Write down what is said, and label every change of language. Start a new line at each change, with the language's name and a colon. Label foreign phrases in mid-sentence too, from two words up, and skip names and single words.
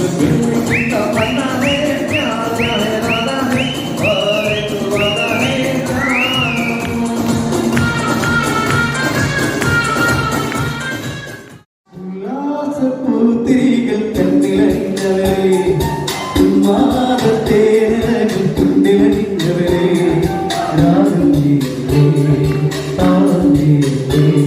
Hindi: मिलने की तमन्ना है प्यार है राधा है और एक वादा है
Malayalam: ഉല്ലാസപ്പൂത്തിരികൾ കണ്ണിലണിഞ്ഞവരെ ഉന്മാദത്തേനകൾ തുണ്ടിലണിഞ്ഞവരെ രാഗം നീയേ താളം നീയേ